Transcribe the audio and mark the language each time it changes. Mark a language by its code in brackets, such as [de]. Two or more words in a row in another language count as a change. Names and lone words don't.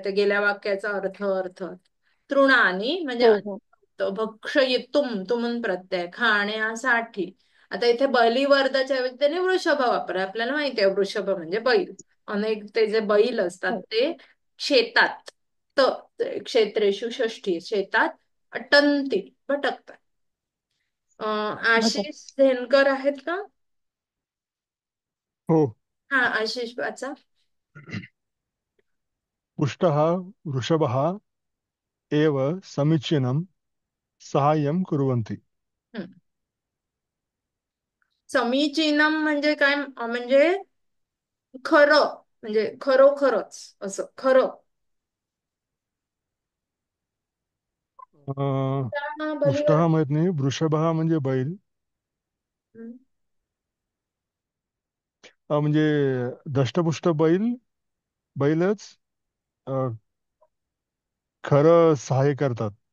[mr] ते गेल्या वाक्याचा अर्थ तृणानी म्हणजे भक्षयितुम तुमून प्रत्यय खाण्यासाठी. आता इथे बलिवर्धाच्या ऐवजी त्याने वृषभ वापरला. आपल्याला माहिती आहे वृषभ म्हणजे बैल. अनेक ते जे बैल असतात ते शेतात क्षेत्रेषु षष्ठी शेतात अटंती भटकतात. आशिष धेनकर आहेत का? हो. हा, आशिष वाचा. [sa] पुष्टः वृषभः एव समीचीनं साहाय्यं कुर्वन्ति. [mr] समीचीनम म्हणजे काय? म्हणजे खरं, म्हणजे खरोखरच असं खरं. पुष्टः माहित नाही. वृषभः म्हणजे बैल. म्हणजे दष्टपुष्ट बैलच खरं सहाय्य करतात.